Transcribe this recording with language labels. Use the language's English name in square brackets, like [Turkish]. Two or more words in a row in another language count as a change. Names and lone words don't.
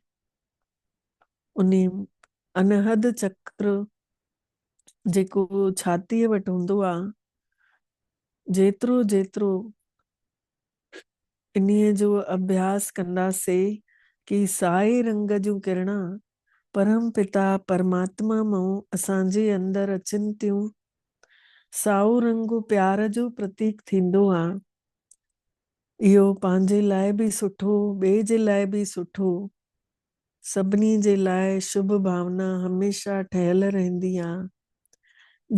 [Sindhi] उन अनहद चक्र जेको छातीअ वटि हूंदो आहे, जेतिरो जेतिरो इन्हीअ जो अभ्यास कंदासीं कि साए रंग जूं किरणा परम पिता परमात्मा मां असांजे अंदरि अचनि थियूं। साओ रंग प्यार जो प्रतीक ठहींदो आहे। इहो पंहिंजे लाइ भी सुठो, ॿिए जे लाइ भी सुठो, सभिनी जे लाइ शुभ भावना हमेशा ठहियल रहंदी आहे।